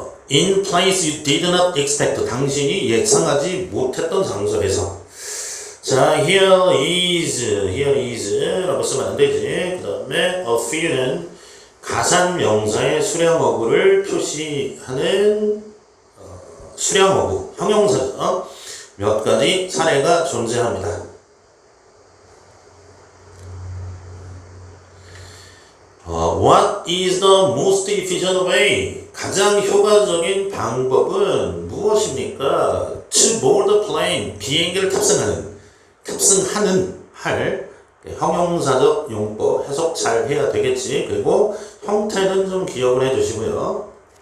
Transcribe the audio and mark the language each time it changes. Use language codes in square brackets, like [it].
[en] In place you did not expect. [ko] 당신이 예상하지 못했던 장소에서. 자, [en] here is [ko] 라고 쓰면 안 되지. 그 다음에 a few는 가산명사의 수량어구를 표시하는 수량 어부, 형용사죠. 몇 가지 사례가 존재합니다. [en] What is the most efficient way? [ko] 가장 효과적인 방법은 무엇입니까? [en] To board the plane. [ko] 비행기를 탑승하는 할 형용사적 용법 해석 잘 해야 되겠지. 그리고 형태는 좀 기억을 해 주시고요.